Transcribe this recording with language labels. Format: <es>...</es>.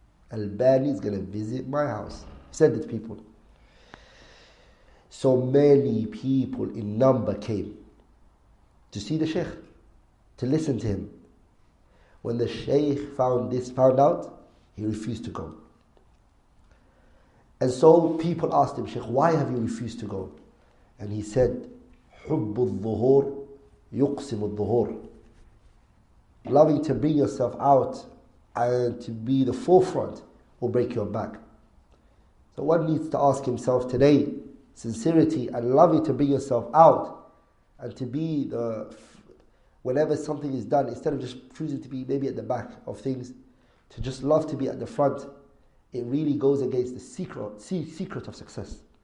<en>Al-Bani is going to visit my house. He said it to people. So many people in number came to see the Shaykh, to listen to him. When the Shaykh found out, he refused to go. And so people asked him, Shaykh, why have you refused to go?</en> <ar>And he said, حُبُّ الظُّهُورِ يُقْسِمُ الظُّهُورِ.</ar> <en>Loving to bring yourself out and to be the forefront will break your back. So one needs to ask himself today, sincerity and loving to bring yourself out and to be whenever something is done, instead of just choosing to be maybe at the back of things, to just love to be at the front, it really goes against the secret of success.</en>